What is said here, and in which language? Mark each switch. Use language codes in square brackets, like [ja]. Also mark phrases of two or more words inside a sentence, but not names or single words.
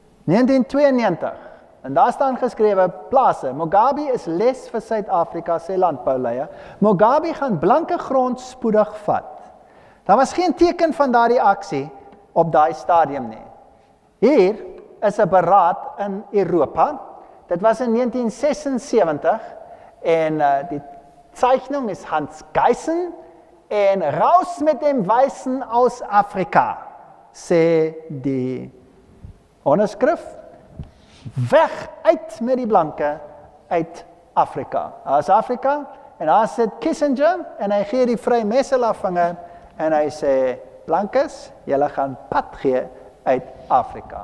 [af] 1992, en daar staan geskrewe, plase, Mugabe is les vir Suid-Afrika, sê landbouleier, Mugabe gaan blanke grond spoedig vat. Daar was geen teken van daardie aksie op daai stadium nie. Hier is 'n beraad in Europa, dit was in 1976, en die Zeichnung is Hans Geissen, en [de] raus mit dem Weißen aus Afrika, [af] sê die onderskrif, weg uit met die blanke uit Afrika. Daar is Afrika, en daar sit Kissinger, en hy gee die Vrymetelaarvinger, en hy sê, blankes, julle gaan pad gee uit Afrika.